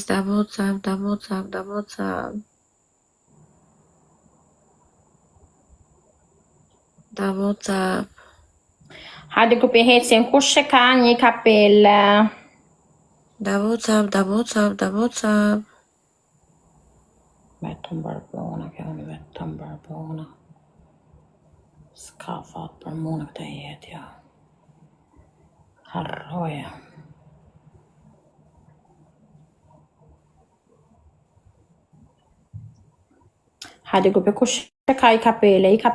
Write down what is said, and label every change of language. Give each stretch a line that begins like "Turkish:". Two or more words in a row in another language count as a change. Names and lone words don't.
English: What's up?
Albanian: Hajde grupi, hecim. Kush e ka një kapele?
English: What's up?
Albanian: Vetëm barbona. S'ka fat për mua në këtë jetë, ja. Harroja. Hajde grupi, kush e ka i kapele?